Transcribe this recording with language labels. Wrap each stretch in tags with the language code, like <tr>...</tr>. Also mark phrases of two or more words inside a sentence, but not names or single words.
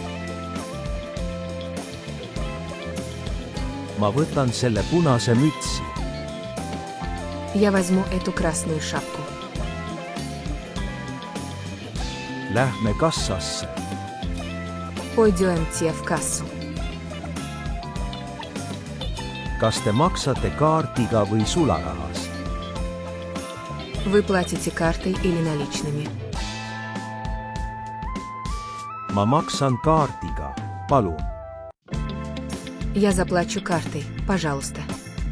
<et>Ma võtan selle punase mütsi.</et> <ru>Я возьму эту красную шапку.</ru> <et>Lähme kassasse.</et> <ru>Пойдемте в кассу.</ru> <et>Kas te maksate kaardiga või sularahas?</et> <ru>Вы платите картой или наличными?</ru> <et>Ma maksan kaardiga. Palun.</et> <ru>Я заплачу картой, пожалуйста.</ru>